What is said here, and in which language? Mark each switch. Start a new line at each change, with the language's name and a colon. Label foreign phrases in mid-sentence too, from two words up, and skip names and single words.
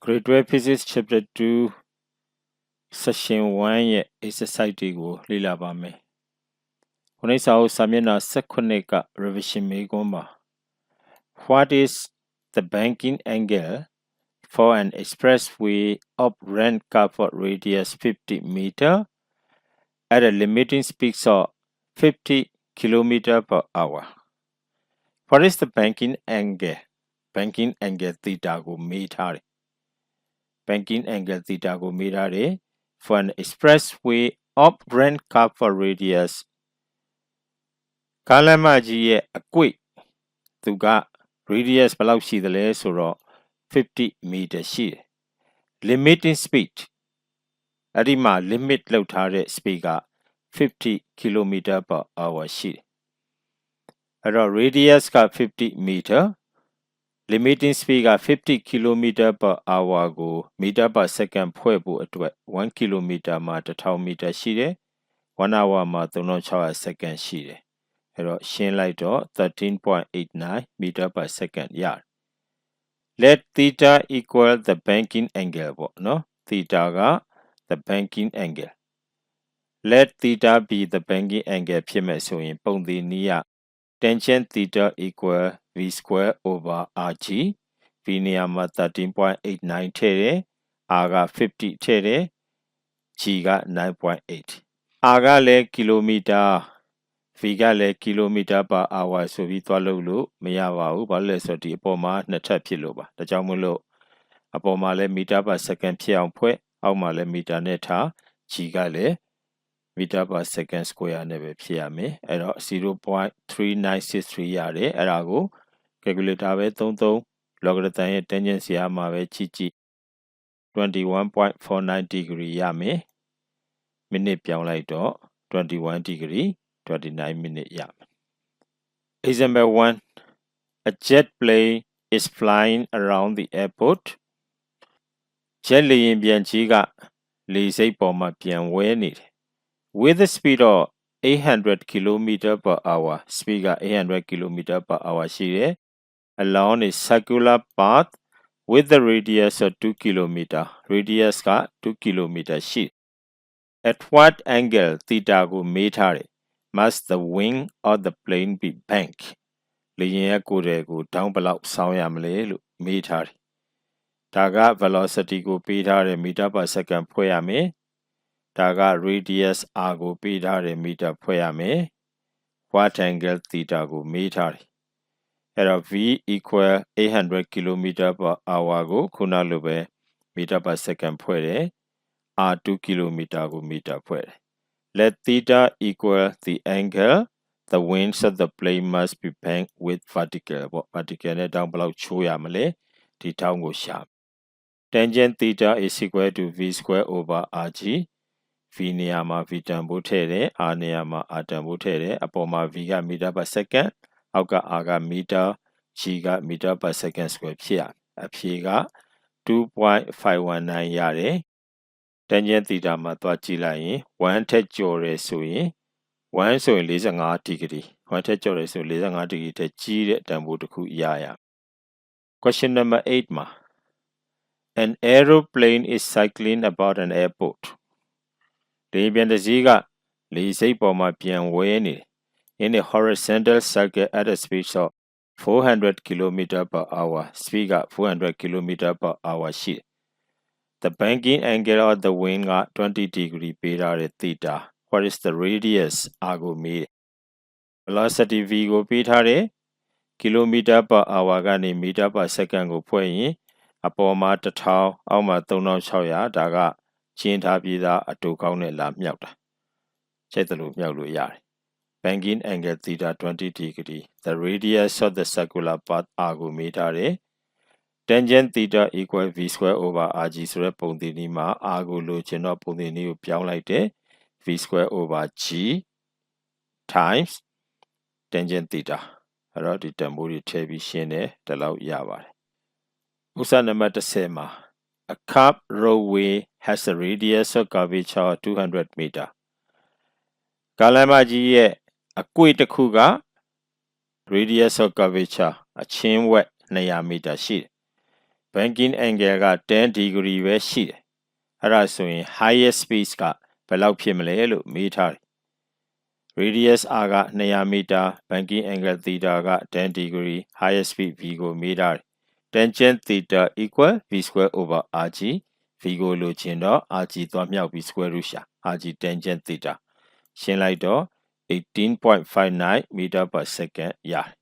English: Grade 12 Physics Chapter 2 Session 1
Burmese: ရဲ့ exercise တွေကိုလေ့လာပါမယ်။ခုနေ့စာအုပ်စာမျက်နှာ18က revision မေးခွန်းပါ
English: What is the banking angle for an expressway of rand covered radius 50 meter at a limiting speed of 50 km per hour? What is the banking angle? Banking angle theta
Burmese: ကိုမေးထားတယ်။
English: Banking angle theta
Burmese: ကိုမေးထားတယ်
English: for an expressway of rand cover radius
Burmese: ကားလမ်းမကြီးရဲ့အကွေ့သူက radius ဘယ်လောက်ရှိသလဲဆိုတော့50 meter ရှိတယ်
English: limiting speed
Burmese: အဲ့ဒီမှာ limit လောက်ထားတဲ့ speed က50
English: km per hour
Burmese: ရှိတယ်အဲ့ တော့ radius က50 meter
English: limiting speed
Burmese: က50
English: km per hour
Burmese: ကို
English: meter per second
Burmese: ဖွဲ့ဖို့အတွက်1 km မှာ1000 meter ရှိတယ်1 hour မှာ3600 second ရှိတယ်အဲ့တော့ရှင်းလိုက်တော့ 13.89
English: meter per second ရတယ် let theta equal the banking angle ပေါ့နော် theta က the banking angle let theta be the banking angle ဖြစ်မဲ့ဆိုရင်ပုံသဏ္ဍာန်နည်း tangent theta equal v square over rg
Burmese: v နေရာမှာ 13.89 ထည့်တယ် r က50ထည့်တယ် g က 9.8 r ကလည်းကီလိုမီ တာ v ကလည်းကီလိုမီတာ
English: per hour
Burmese: ဆိုပြီးသွားလို့မရပါဘူးဘာလို့လဲဆိုတော့ဒီအပေါ်မှာနှစ်ထပ်ဖြစ်လို့ပါဒါကြောင့်မို့လို့အပေါ်မှာလည်း
English: meter per second
Burmese: ဖြစ်အောင်ဖွဲ့အောက်မှာလည်း meter နဲ့ထား g ကလည်း
English: meter per second square
Burmese: နဲ့ပဲဖြစ်ရမယ်အဲ့တော့ 0.3963 ရတယ်အဲ့ဒါကို calculator ပဲ33 logarithm ရဲ့ tangent စီအားမှာပဲကြည့်
English: 21.49 degree
Burmese: ရမယ်မိနစ်ပြောင်းလိုက်တော့21 degree 29 minute ရမယ်
English: Example 1 A jet plane is flying around the airport jet
Burmese: လေယာဉ်ပျံကြီးကလေဆိပ်ပေါ်မှာပြန်ဝဲနေတယ်
English: with the speed of 800 km per hour speed က800 km per hour ရှိတယ် along a circular path with the radius of 2 km radius က2 km
Burmese: ရှိ
English: at what angle
Burmese: theta ကိုမေးထားတယ်
English: must the wing of the plane be bent
Burmese: လေယာဉ်ရဲ့ကိုယ်ထဲကိုဒေါင်းဘယ်လောက်ဆောင်းရမလဲလို့မေးထားတယ် ဒါက velocity ကိုပေးထားတယ်
English: meter per second
Burmese: ဖွဲ့ရမယ်ဒါက radius r ကိုပေးထားတယ် meter ဖွဲ့ရမယ်
English: what angle theta
Burmese: ကိုမေးထားတယ်အဲ့တော့
English: v equal
Burmese: 800
English: km per hour
Burmese: ကိုခုနလိုပဲ
English: meter per second
Burmese: ဖွဲ့တယ် r 2 km ကို meter ဖွဲ့တယ်
English: let theta equal the angle the wings of the plane must be bent with vertical
Burmese: ပေါ့ vertical နဲ့တောင်းဘယ်လောက်ချိုးရမလဲဒီထောင်းကိုရှာ
English: tangent theta is equal to v square over rg
Burmese: v နေရာမှာ v တန်ဖိုးထည့်တယ် r နေရာမှာ r တန်ဖိုးထည့်တယ်အပေါ်မှာ v က
English: meter per second
Burmese: အောက်က r က meter g က
English: meter per second square
Burmese: ဖြစ်ရအဖြေက 2.519 ရတယ်
English: tangent theta
Burmese: မှာသွားကြည့်လိုက်ရင်1ထက်ကျော်တယ်ဆိုရင်1ဆိုရင် 45 degree 1ထက်ကျော်တယ်ဆို45 degree ထက်ကြီးတဲ့တန်ဖိုးတစ်ခုရရ
English: Question number 8
Burmese: မှာ
English: An aeroplane is cycling about an airport
Burmese: လေယာဉ်ပျံတစ်စီးကလေဆိပ်ပေါ်မှာပြန်ဝဲနေတယ်
English: in a horizontal circle at a speed of 400 km per hour
Burmese: speed က400
English: km per hour
Burmese: ရှိတယ်
English: The banking angle of the wing
Burmese: က20 degree ပေးထားတဲ့ theta
English: what is the radius
Burmese: r ကိုမေးတယ် velocity v ကိုပေးထားတယ်
English: km per hour
Burmese: ကနေ
English: meter per second
Burmese: ကိုဖွဲ့ရင်အပေါ်မှာ1000အောက်မှာ3600ဒါကရှင်းထားပြီးသားအတူကောင်းနဲ့ လာမြောက်တာချိန်တယ်လို့မြောက်လို့ရတယ်
English: banking angle theta 20 degree the radius of the circular path
Burmese: r ကိုမေးထားတယ်
English: tangent theta equal v square over rg
Burmese: ဆိုတဲ့ပုံသဏ္ဍာန်မှာ r ကိုလိုချင်တော့ပုံသ ဏ္ဍာန်ကိုပြောင်းလိုက်တယ်
English: v square over g times tangent theta
Burmese: အဲ့တော့ဒီတန်ဖိုးတွေထည့်ပြီးရှင်းတယ်ဒီလောက်ရပါတယ်ဥစ္စာနံပါတ်10မှာ
English: A curved roadway has a radius of curvature of 200 meter
Burmese: ကားလမ်းမကြီးရဲ့အကွေ့တစ်ခုက
English: radius of curvature အချင်းဝက်200
Burmese: meter ရှိတယ်
English: banking angle
Burmese: က10 degree ပဲရှိတယ်အဲ့ဒါဆိုရင်
English: highest speed
Burmese: ကဘယ်လောက်ဖြစ်မလဲလို့မေးထားတယ်
English: radius r
Burmese: က200 meter
English: banking angle theta
Burmese: က10 degree
English: highest speed v
Burmese: ကိုမေးထားတယ်
English: tangent theta equal v square over rg
Burmese: v ကိုလိုချင်တော့ rg သွားမြောက်ပြီး
English: square root
Burmese: ရှာ
English: rg tangent theta
Burmese: ရှင်းလိုက်တော့ 18.59
English: meter per second
Burmese: ရတယ်